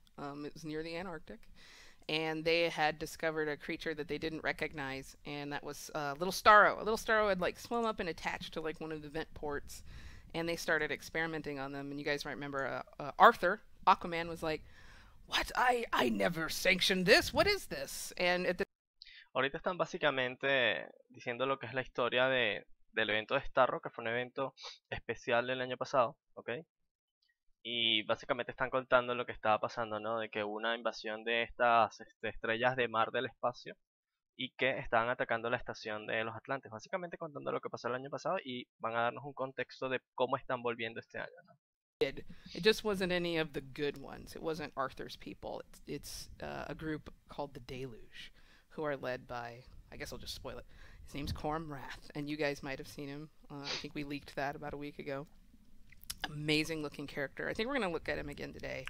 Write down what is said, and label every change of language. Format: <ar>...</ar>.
<en>It was near the Antarctic. And they had discovered a creature that they didn't recognize, and that was little Starro. A little Starro had like swum up and attached to like one of the vent ports, and they started experimenting on them. And you guys might remember Arthur, Aquaman, was like, "What? I never sanctioned this. What is this?" And at the</en> <es>Ahorita están básicamente diciendo lo que es la historia del evento de Starro, que fue un evento especial el año pasado, ¿ok? Y básicamente están contando lo que estaba pasando, ¿no? De que hubo una invasión de estas estrellas de mar del espacio y que estaban atacando la estación de los Atlantes. Básicamente contando lo que pasó el año pasado y van a darnos un contexto de cómo están volviendo este año, ¿no?</es> <en>It just wasn't any of the good ones. It wasn't Arthur's people. It's a group called the Deluge, who are led by, I guess I'll just spoil it. His name's Cormwrath, and you guys might have seen him. I think we leaked that about a week ago. Amazing looking character. I think we're going to look at him again today.</en>